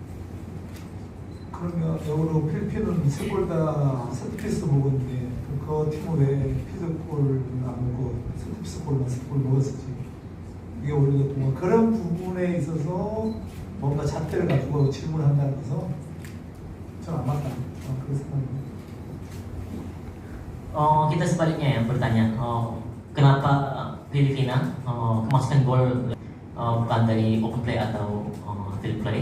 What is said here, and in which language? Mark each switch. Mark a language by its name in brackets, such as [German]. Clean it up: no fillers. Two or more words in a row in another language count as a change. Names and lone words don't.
[Korean] 그러면 역으로 필리핀은 3골 다 세트피스 먹었는데 그 팀은 왜 피드골 안 먹고 세트피스 골만 3골 먹었을지 이게 오히려 동안 그런 부분에 있어서 뭔가 잣대를 가지고 질문한다는 것은 저는 안 맞다 그렇게 생각합니다. [Indonesian] Kita sebaliknya yang bertanya, kenapa Filipina kemasukan gol bukan dari [English] open play [Indonesian] atau [English] field play?